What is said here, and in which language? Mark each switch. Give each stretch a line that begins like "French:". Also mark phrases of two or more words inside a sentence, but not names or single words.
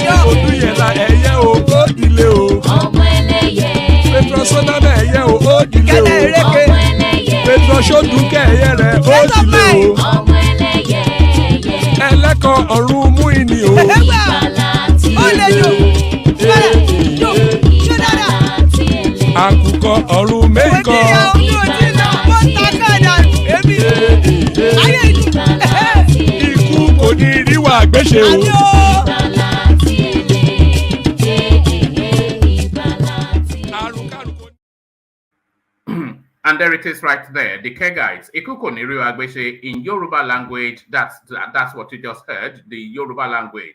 Yoruba: Odúyẹ̀lá ẹ̀yẹ o ó dilé o. ọmọ ẹlẹ́yẹ. Petro Sodana ẹ̀yẹ o ó dilé o. ọmọ ẹlẹ́yẹ. Petro Sodunke ẹ̀yẹ rẹ̀ ó dilé o. ọmọ ẹlẹ́yẹ. Ẹlẹ́kọ̀ ọ̀run mú ìní o. ìgbàlà tí Àkùkọ ọ̀run méjìkọ. Ikú kò ní ríwà gbéṣe o.
English: And there it is right there. The Kegites,
Yoruba: Ikuko Niru Agbeshe
English: in Yoruba language, that's what you just heard, the Yoruba language.